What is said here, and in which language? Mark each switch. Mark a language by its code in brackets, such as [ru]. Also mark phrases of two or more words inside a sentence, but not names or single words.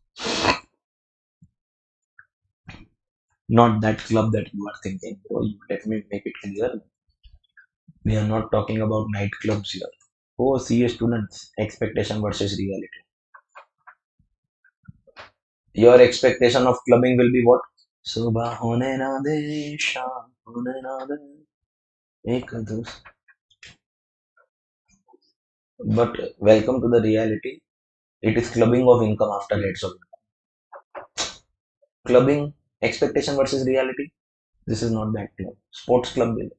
[en] Not that club that you are thinking. Oh, let me make it clear. We are not talking about nightclubs here. Oh, CA students, expectation versus reality. Your expectation of clubbing will be what? [hi] सुबह होने ना दे, शाम होने ना दे, एक दस. [en] But welcome to the reality. It is clubbing of income after rates of income. Clubbing, expectation versus reality. This is not that club. Sports club.